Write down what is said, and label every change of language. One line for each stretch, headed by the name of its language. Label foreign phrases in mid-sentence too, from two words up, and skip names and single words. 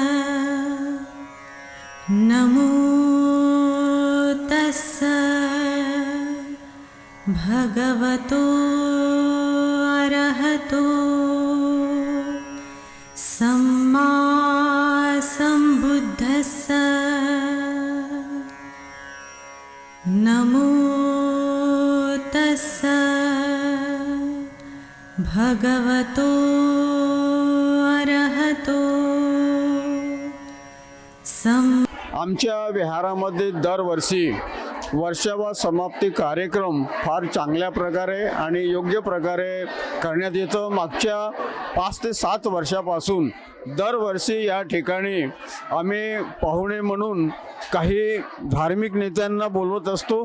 Pali: नमो तस्सा भगवतो अरहतो सम्मा सम्बुद्धस्सा। नमो तस्सा भगवतो अरहतो
Marathi: आमच्या विहारामध्ये दरवर्षी वर्षावास समाप्ती कार्यक्रम फार चांगल्या प्रकारे आणि योग्य प्रकारे करण्यात येतो। मागच्या 5 ते 7 वर्षापासून दरवर्षी या ठिकाणी आम्ही पाहुणे म्हणून काही धार्मिक नेत्यांना बोलवत असतो।